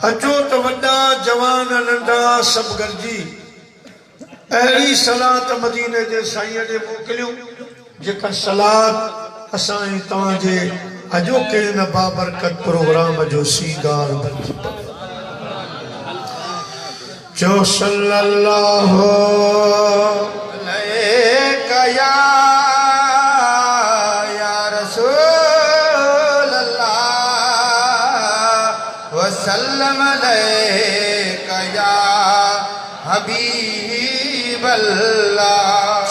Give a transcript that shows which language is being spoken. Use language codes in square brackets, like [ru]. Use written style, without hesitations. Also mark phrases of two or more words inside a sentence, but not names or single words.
[sd] अचो त वॾा जवान नंढा सभु गॾिजी अहिड़ी सलात मदीने जे साईं ॾे मोकिलियूं जेका सलात असां ऐं तव्हांजे अॼोके हिन बाबरकत प्रोग्राम जो सींगार बणिजी पवे। [ar] जो صلى الله عليك يا رسول الله وسلم عليك يا حبيب الله.